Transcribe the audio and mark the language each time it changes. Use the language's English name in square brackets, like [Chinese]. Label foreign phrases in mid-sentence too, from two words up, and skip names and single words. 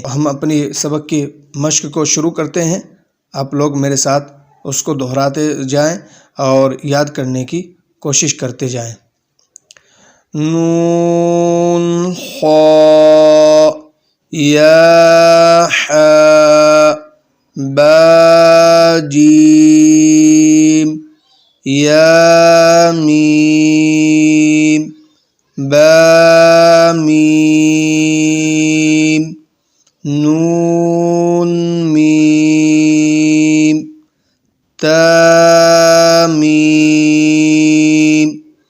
[Urdu] ہم اپنی سبق کی مشق کو شروع کرتے ہیں، آپ لوگ میرے ساتھ اس کو دہراتے جائیں اور یاد کرنے کی کوشش کرتے جائیں۔ نون خا یا حا با جیم یا میم با میم نون میم تا میم